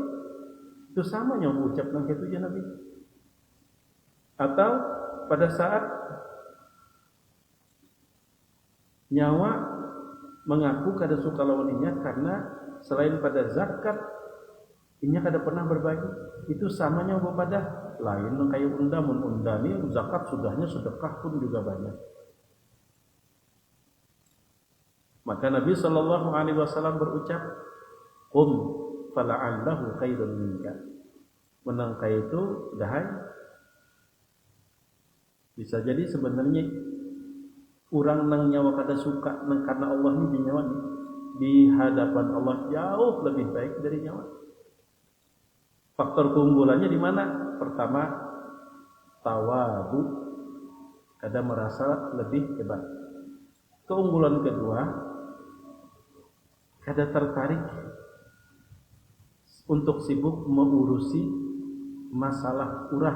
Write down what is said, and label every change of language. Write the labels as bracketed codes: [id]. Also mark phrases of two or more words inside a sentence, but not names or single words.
[bjn] Itu sama nyawa ucap nang kitu je Nabi. Atau pada saat nyawa mengaku kada suka lawan inya karena selain pada zakat inya kada pernah berbagi. Itu samanya kepada lain kayak unda ni zakat sudahnya, sedekah pun juga banyak. Maka Nabi [ar] صلى الله عليه وسلم berucap, "قم فلعله خير منك." [bjn] Menangkai itu dahai. Bisa jadi sebenarnya orang nang nyawa kada suka nang karena Allah ni nyawa ni di hadapan Allah jauh lebih baik dari nyawa. Faktor keunggulannya di mana? Pertama, tawadhu, kada merasa lebih hebat. Keunggulan kedua, kada tertarik untuk sibuk mengurusi masalah orang.